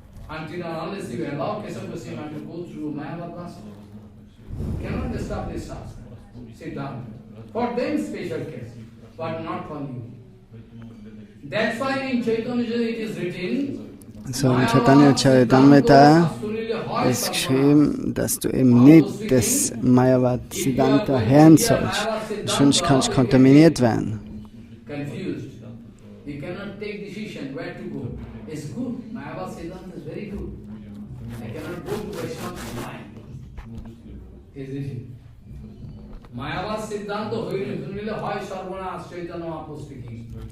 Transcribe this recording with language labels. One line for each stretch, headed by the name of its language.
English: Until and unless you allow Keshav Goswami Maharaj to go through Mayavad, cannot establish Shastra, Siddhanta. For them special case, but not for you. That's why in Chaitanya it is written,
German: so in Chaitanya Charitamrita ist geschrieben, dass du eben nicht das Mayavad Siddhanta hören sollst, sonst kannst du kontaminiert werden.
English: Confused. You cannot take decision where to go. It's good. Mayavad Siddhanta is very good. I cannot go to Vaishnava mind. Is it?
Bangla: Mayavad Siddhanta hoy sarvanas
English: Chaitanya Mahaprabhu speaking.